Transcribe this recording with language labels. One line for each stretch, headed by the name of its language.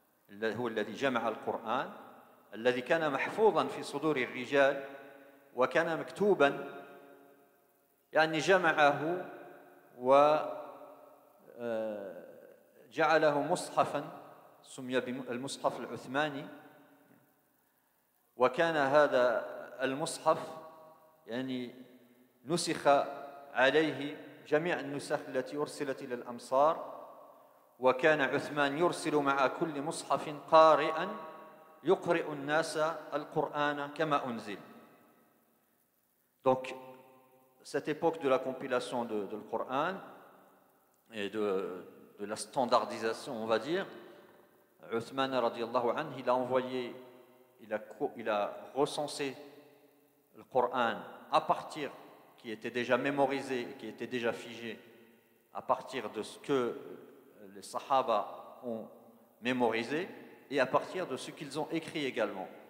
Arabic: هو الذي جمع القرآن الذي كان محفوظا في صدور الرجال وكان مكتوبا، يعني جمعه وجعله مصحفا سمي بالمصحف العثماني. وكان هذا المصحف يعني نسخ عليه جميع النسخ التي أرسلت إلى الأمصار، وكان عثمان يرسل مع كل مصحف قارئا يقرئ الناس القرآن كما أنزل.
French: Donc, cette époque de la compilation de le Coran et de la standardisation, on va dire, Uthman radiyallahu anhu, il a envoyé, il a recensé le Coran à partir, qui était déjà mémorisé, qui était déjà figé, à partir de ce que les Sahaba ont mémorisé et à partir de ce qu'ils ont écrit également.